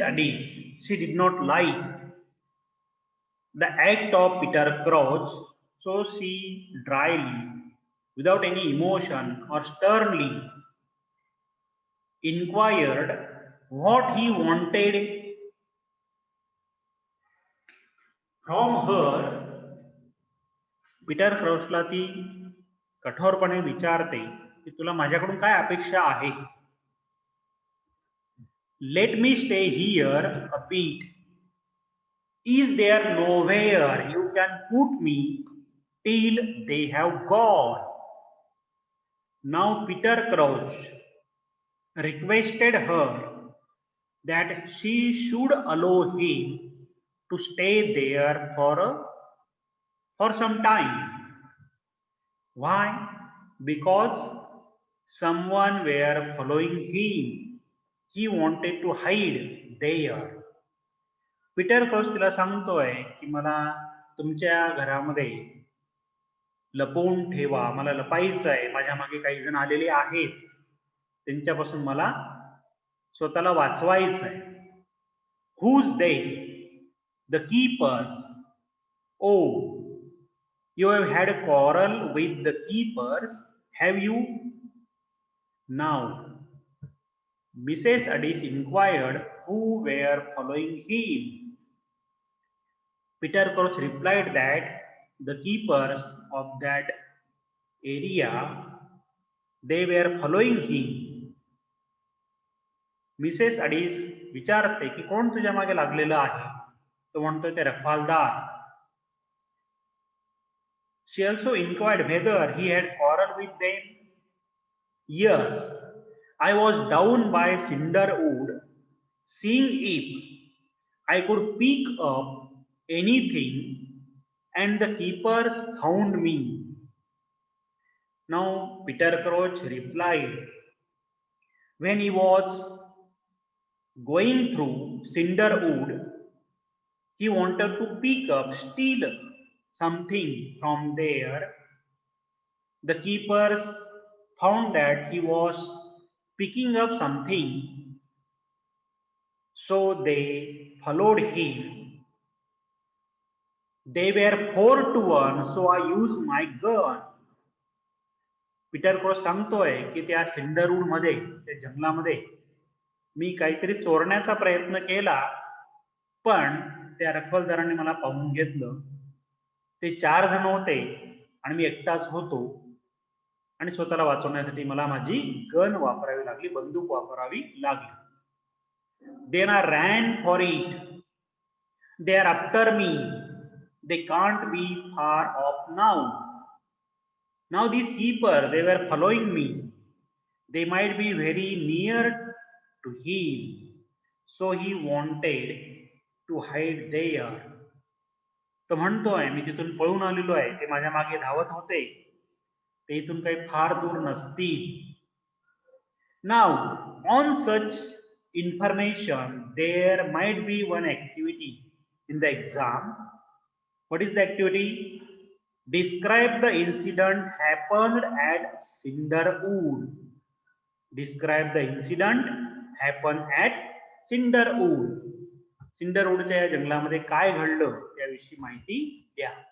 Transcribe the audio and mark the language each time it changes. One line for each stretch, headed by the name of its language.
English: Addis, she did not like the act of Peter Crouch, so she dryly, without any emotion or sternly, inquired what he wanted from her.
Marathi: Peter क्राउचला ती कठोरपणे विचारते की तुला माझ्याकडून काय अपेक्षा आहे.
English: Let me stay here a bit. Is there nowhere you can put me till they have gone? Now Peter Crouch requested her that she should allow him to stay there for a for some time. Why? Because someone were following him. He wanted to hide there.
Marathi: Peter cross तिला सांगतोय की मला तुमच्या घरामध्ये लपवून ठेवा, मला लपायचं आहे, माझ्या मागे काही जण आलेले आहेत, त्यांच्यापासून मला स्वतःला वाचवायचं आहे.
English: Who's they? The keepers. Oh, you have had a quarrel with the keepers, have you? Now, Mrs. Addis inquired who were following him. Peter Crouch replied that the keepers of that area, they were following him.
Marathi: Mrs अडीस विचारते की कोण तुझ्या मागे लागलेलं आहे. तो म्हणतो ते रखवालदार.
English: She also inquired whether he had quarreled with them. Yes, I was down by Cinderwood, seeing if I could pick up anything, and the keepers found me. Now Peter Crouch replied, when he was going through Cinderwood, he wanted to steal something from there. The keepers found that he was picking up something, so they followed him. They were 4 to 1, so I used my gun.
Marathi: Peter cross सांगतोय की त्या सिंडरवूड मध्ये, त्या जंगलामध्ये मी काहीतरी चोरण्याचा प्रयत्न केला, पण त्या रखवालदारांनी मला पाहून घेतलं. ते 4 जण होते आणि मी एकटाच होतो आणि स्वतःला वाचवण्यासाठी मला माझी गन वापरावी लागली, बंदूक वापरावी लागली.
English: Then I ran for it. They are after me. They can't be far off now. Now these keepers, they were following me. They might be very near to him. So he wanted to hide there.
Marathi: तो म्हणतोय मी तिथून पळून आलेलो आहे, ते माझ्या मागे धावत होते, ते इथून काही फार दूर नसतील.
English: Now on such information there might be one activity in the exam. What is the activity? Describe the incident happened at Cinderwood. Describe the incident happened at Cinderwood.
Marathi: सिंडरवूडच्या या जंगलामध्ये काय घडलं त्याविषयी माहिती द्या.